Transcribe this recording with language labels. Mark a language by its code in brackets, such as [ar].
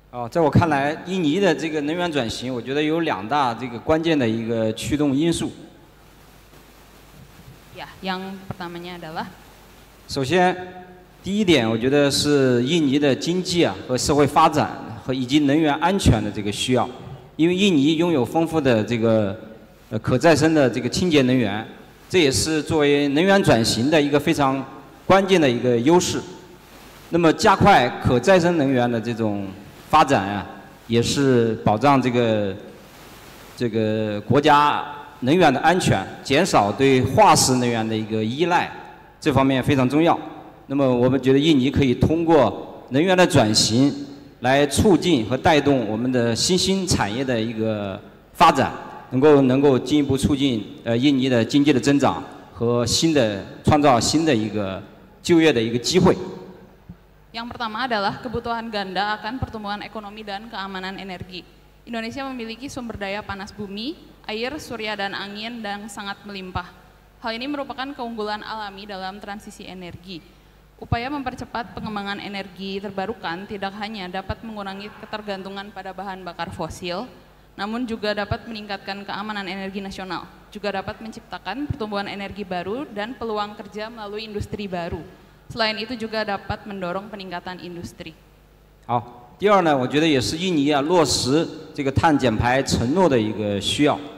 [zh] 在我看来，印尼的这个能源转型，我觉得有两大这个关键的一个驱动因素。 [id] Ya, yang pertamanya adalah [zh] 首先，第一点，我觉得是印尼的经济啊和社会发展和以及能源安全的这个需要，因为印尼拥有丰富的这个可再生的这个清洁能源，这也是作为能源转型的一个非常关键的一个优势。那么，加快可再生能源的这种发展啊，也是保障这个国家能源的安全，减少对化石能源的一个依赖。这方面非常重要。那么，我们觉得印尼可以通过能源的转型来促进和带动我们的新兴产业的一个发展，能够进一步促进印尼的经济的增长和创造新的一个就业的一个机会。 [id] Yang pertama adalah kebutuhan ganda akan pertumbuhan ekonomi dan keamanan energi. Indonesia memiliki sumber daya panas bumi, air, surya, dan angin yang sangat melimpah. Hal ini merupakan keunggulan alami dalam transisi energi. Upaya mempercepat pengembangan energi terbarukan tidak hanya dapat mengurangi ketergantungan pada bahan bakar fosil, namun juga dapat meningkatkan keamanan energi nasional, juga dapat menciptakan pertumbuhan energi baru dan peluang kerja melalui industri baru. Selain itu juga dapat mendorong peningkatan industri. [zh] 好，第二呢，我觉得也是印尼啊落实这个碳减排承诺的一个需要。